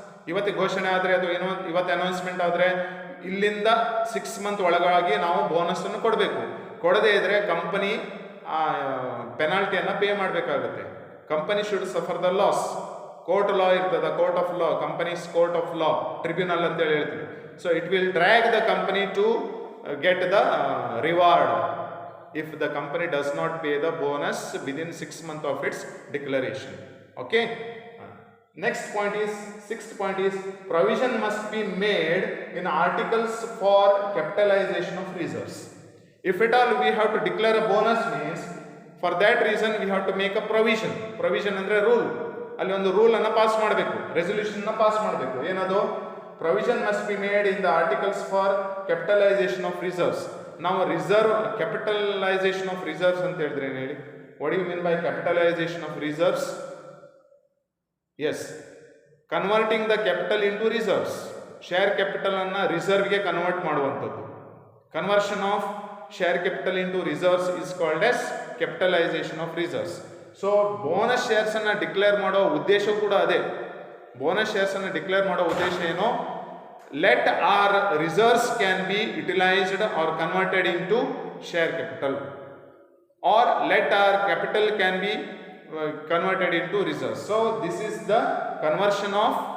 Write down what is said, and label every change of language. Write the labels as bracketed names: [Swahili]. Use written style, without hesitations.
[Kannada] ಇವತ್ತಿಗೆ ಘೋಷಣೆ ಆದರೆ ಅದು ಏನೋ ಇವತ್ತು ಅನೌನ್ಸ್ಮೆಂಟ್ ಆದರೆ ಇಲ್ಲಿಂದ 6 months ಒಳಗಾಗಿ ನಾವು ಬೋನಸ್ ಅನ್ನು ಕೊಡಬೇಕು. ಕೊಡದೇ ಇದ್ರೆ ಕಂಪನಿ ಪೆನಾಲ್ಟಿಯನ್ನು ಪೇ ಮಾಡಬೇಕಾಗುತ್ತೆ. [English] Company should suffer the loss. Court law ಇರ್ತದ, court of law, companies court of law, tribunal [Kannada] ಅಂತೇಳಿ ಹೇಳ್ತೀವಿ. [English] So it will drag the company to get the reward if the company does not pay the bonus within 6 months of its declaration. Okay, next point is, sixth point is, provision must be made in articles for capitalization of reserves. If at all we have to declare a bonus means, for that reason we have to make a provision. [Kannada] Provision ಅಂದ್ರೆ rule. ಅಲ್ಲಿ ಒಂದು rule ಅನ್ನು pass ಮಾಡಬೇಕು, resolution ಅನ್ನು pass ಮಾಡಬೇಕು. ಏನದು, [English] provision must be made in the articles for capitalization of reserves. [Kannada] ನಾವು reserve, capitalisation of reserves ಅಂತ ಹೇಳಿದ್ರೆ ಏನು ಹೇಳಿ? [English] What you mean by capitalisation of reserves? Yes, converting the capital into reserves. [Kannada] Share capital ಅನ್ನ ರಿಸರ್ವ್ಗೆ convert ಮಾಡುವಂಥದ್ದು. [English] Conversion of share capital into reserves is called as capitalisation of reserves. [Kannada] So bonus shares ಅನ್ನ declare ಮಾಡೋ ಉದ್ದೇಶ ಕೂಡ ಅದೇ. Bonus shares ಅನ್ನು declare ಮಾಡೋ ಉದ್ದೇಶ ಏನು? [English] Let our reserves can be utilized or converted into share capital, or let our capital can be converted into reserves. So this is the conversion of